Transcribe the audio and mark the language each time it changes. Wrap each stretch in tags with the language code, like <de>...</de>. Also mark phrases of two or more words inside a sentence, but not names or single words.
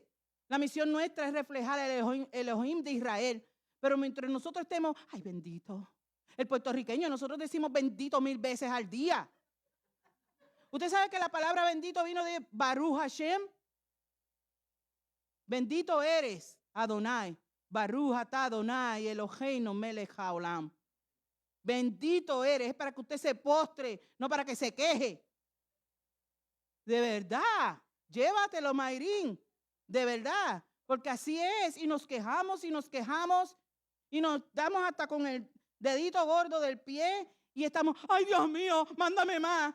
<es>La misión nuestra es reflejar el Elohim de Israel. Pero mientras nosotros estemos, ay bendito. El puertorriqueño, nosotros decimos bendito 1000 veces al día. ¿Usted sabe que la palabra bendito vino de</es> <he>ברוך השם?</he> <es>Bendito eres, Adonai.</es> <he>ברוך אתה אדוני, אלוהינו מלך העולם.</he> <es>Bendito eres, es para que usted se postre, no para que se queje. De verdad, llévatelo, Mayrín. De verdad, porque así es. Y nos quejamos y nos quejamos y nos damos hasta con el dedito gordo del pie y estamos, ay Dios mío, mándame más.</es>